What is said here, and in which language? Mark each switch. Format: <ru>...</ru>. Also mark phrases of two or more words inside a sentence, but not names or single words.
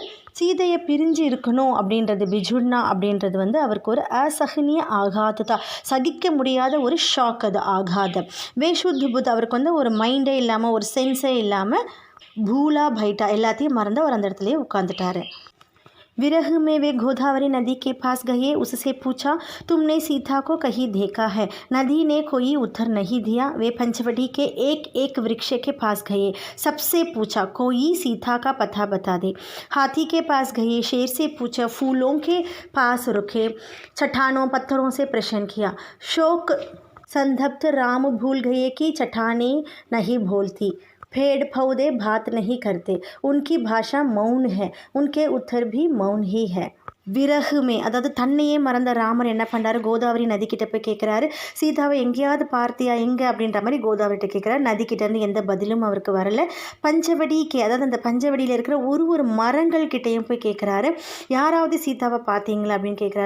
<ta>சீதையை பிரிஞ்சு இருக்கணும் அப்படின்றது, பிஜுட்னா அப்படின்றது வந்து அவருக்கு ஒரு</ta> <hi>असहनीय आघात,</hi> <ta>சகிக்க முடியாத ஒரு ஷாக், அது ஆகாதம்.</ta> <hi>बेसुध बुध,</hi> <ta>அவருக்கு வந்து ஒரு மைண்டே இல்லாமல், ஒரு சென்ஸே இல்லாமல்,</ta> <hi>भूला बैठा,</hi> <ta>எல்லாத்தையும் மறந்து அவர் அந்த இடத்துலையே உட்காந்துட்டாரு.</ta> <hi>विरह में वे गोदावरी नदी के पास गए, उससे पूछा तुमने सीता को कहीं देखा है? नदी ने कोई उत्तर नहीं दिया। वे पंचवटी के एक एक वृक्ष के पास गए, सबसे पूछा कोई सीता का पता बता दे। हाथी के पास गए, शेर से पूछा, फूलों के पास रुके, चट्टानों पत्थरों से प्रश्न किया। शोक संतप्त राम भूल गए कि चट्टानें नहीं बोलती, पेड़ पौधे बात नहीं करते, उनकी भाषा मौन है, उनके उत्तर भी मौन ही है।</hi> <ta>விறகுமே அதாவது தன்னையே மறந்த ராமர் என்ன பண்ணுறாரு, கோதாவரி நதிக்கிட்ட போய் கேட்குறாரு, சீதாவை எங்கேயாவது பார்த்தியா எங்கே அப்படின்ற மாதிரி கோதாவரிகிட்ட கேட்குறாரு. நதிக்கிட்டேருந்து எந்த பதிலும் அவருக்கு வரல. பஞ்சவடிக்கு அதாவது அந்த பஞ்சவடியில் இருக்கிற ஒரு மரங்கள் கிட்டேயும் போய் கேட்குறாரு, யாராவது சீதாவை பார்த்தீங்களா அப்படின்னு கேட்குறாரு.</ta>